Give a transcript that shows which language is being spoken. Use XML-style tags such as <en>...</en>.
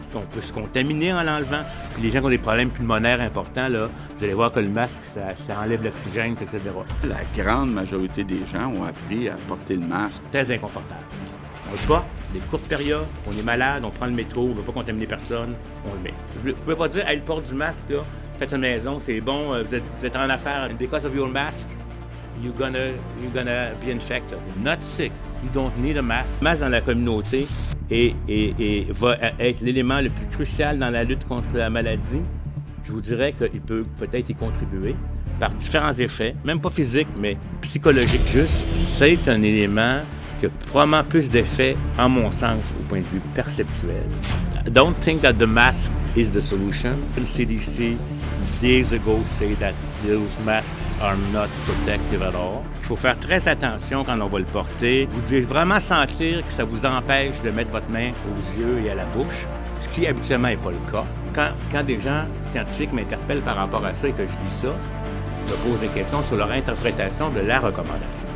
<fr>On peut se contaminer en l'enlevant. Puis les gens qui ont des problèmes pulmonaires importants, là, vous allez voir que le masque, ça enlève l'oxygène, etc. La grande majorité des gens ont appris à porter le masque. Très inconfortable. On le porte, des courtes périodes, on est malade, on prend le métro, on ne veut pas contaminer personne, on le met. Vous ne pouvez pas dire, hey, le porte du masque, là, faites une maison, c'est bon, vous êtes en affaires.</fr> <en>Because of your mask, you're gonna be infected. Not sick. You don't need a mask.</en> <fr>Le masque dans la communauté va être l'élément le plus crucial dans la lutte contre la maladie. Je vous dirais qu'il peut peut-être y contribuer par différents effets, même pas physiques, mais psychologiques. Juste, c'est un élément qui a probablement plus d'effets, en mon sens, au point de vue perceptuel.</fr> <en>Don't think that the mask is the solution. The CDC days ago say that those masks are not protective at all.</en> <fr>Il faut faire très attention quand on va le porter. Vous devez vraiment sentir que ça vous empêche de mettre votre main aux yeux et à la bouche, ce qui habituellement n'est pas le cas. Quand des gens scientifiques m'interpellent par rapport à ça et que je dis ça, je me pose des questions sur leur interprétation de la recommandation.</fr>